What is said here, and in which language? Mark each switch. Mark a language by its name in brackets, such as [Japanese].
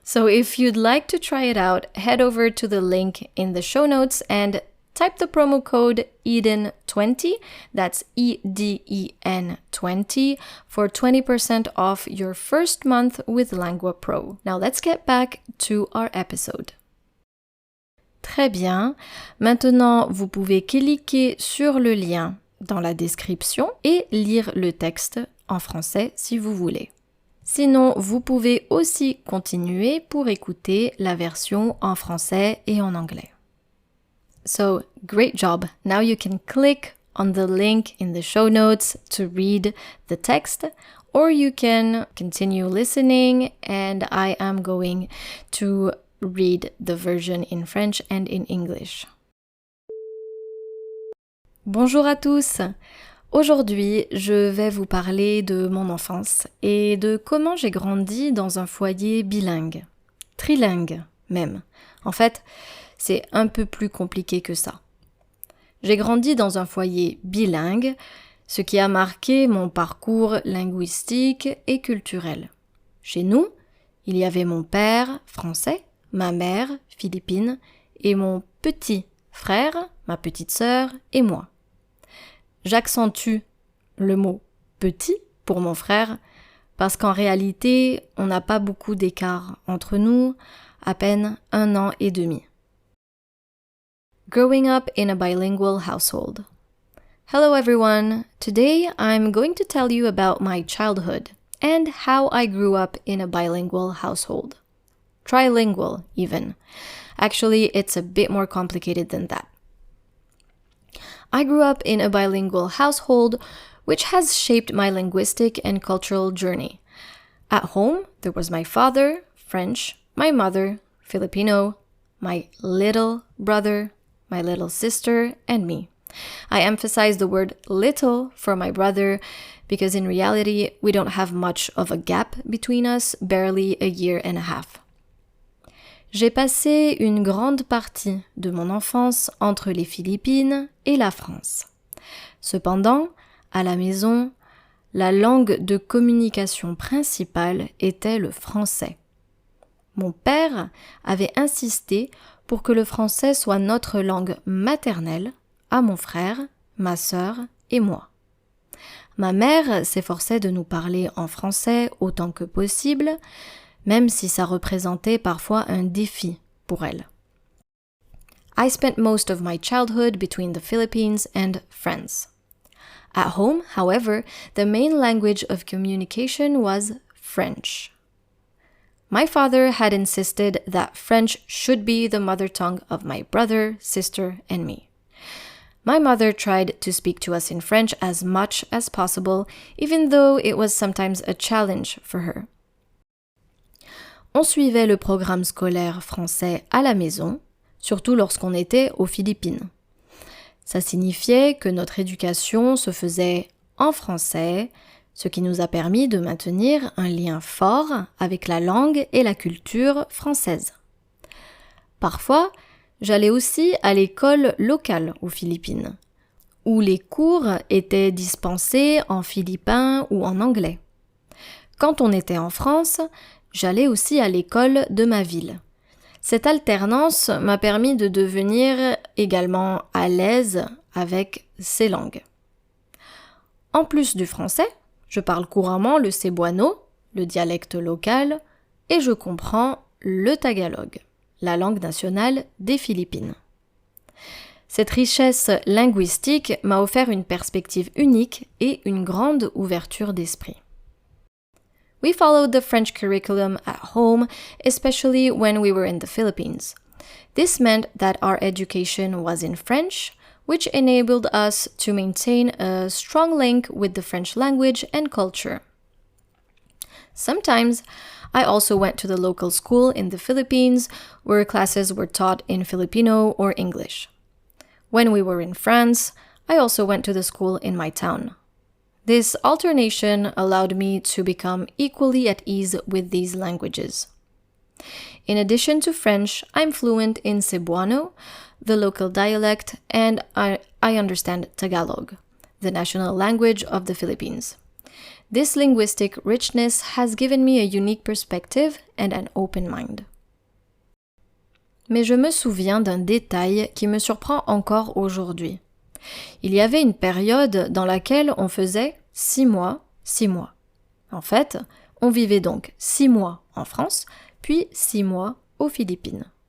[English] So if you'd like to try it out, head over to the link in the show notes and type the promo code EDEN20, that's EDEN 20, for 20% off your first month with Lengua Pro. Now let's get back to our episode. [French] Très bien. Maintenant, vous pouvez cliquer sur le lien dans la description et lire le texte en français si vous voulez. Sinon, vous pouvez aussi continuer pour écouter la version en français et en anglais. [English] So, great job. Now you can click on the link in the show notes to read the text, or you can continue listening, and I am going to read the version in French and in English. [French] Bonjour à tous! Aujourd'hui, je vais vous parler de mon enfance et de comment j'ai grandi dans un foyer bilingue, trilingue même. En fait, c'est un peu plus compliqué que ça. J'ai grandi dans un foyer bilingue, ce qui a marqué mon parcours linguistique et culturel. Chez nous, il y avait mon père, français, ma mère, philippine, et mon petit frère, ma petite sœur et moi. J'accentue le mot « petit » pour mon frère parce qu'en réalité, on n'a pas beaucoup d'écart entre nous, à peine 1 an et demi. [English] Growing up in a bilingual household. Hello everyone! Today I'm going to tell you about my childhood and how I grew up in a bilingual household. Trilingual, even. Actually, it's a bit more complicated than that. I grew up in a bilingual household, which has shaped my linguistic and cultural journey. At home, there was my father, French, my mother, Filipino, my little brother, my little sister, and me. I emphasize the word little for my brother because in reality, we don't have much of a gap between us, barely a year and a half. [French] J'ai passé une grande partie de mon enfance entre les Philippines et la France. Cependant, à la maison, la langue de communication principale était le français. Mon père avait insisté pour que le français soit notre langue maternelle à mon frère, ma sœur et moi. Ma mère s'efforçait de nous parler en français autant que possible, même si ça représentait parfois un défi pour elle. [English] I spent most of my childhood between the Philippines and France. At home, however, the main language of communication was French. My father had insisted that French should be the mother tongue of my brother, sister, and me. My mother tried to speak to us in French as much as possible, even though it was sometimes a challenge for her. [French] On suivait le programme scolaire français à la maison, surtout lorsqu'on était aux Philippines. Ça signifiait que notre éducation se faisait en français, ce qui nous a permis de maintenir un lien fort avec la langue et la culture française. Parfois, j'allais aussi à l'école locale aux Philippines, où les cours étaient dispensés en philippin ou en anglais. Quand on était en France, j'allais aussi à l'école de ma ville. Cette alternance m'a permis de devenir également à l'aise avec ces langues. En plus du français, je parle couramment le cebuano, le dialecte local, et je comprends le tagalog, la langue nationale des Philippines. Cette richesse linguistique m'a offert une perspective unique et une grande ouverture d'esprit. [English] We followed the French curriculum at home, especially when we were in the Philippines. This meant that our education was in French, which enabled us to maintain a strong link with the French language and culture. Sometimes, I also went to the local school in the Philippines, where classes were taught in Filipino or English. When we were in France, I also went to the school in my town. This alternation allowed me to become equally at ease with these languages. In addition to French, I'm fluent in Cebuano, the local dialect, and I understand Tagalog, the national language of the Philippines. This linguistic richness has given me a unique perspective and an open mind. [French] Mais je me souviens d'un détail qui me surprend encore aujourd'hui. Il y avait une période dans laquelle on faisait 6 mois, 6 mois. En fait, on vivait donc 6 mois en France, puis 6 mois aux Philippines.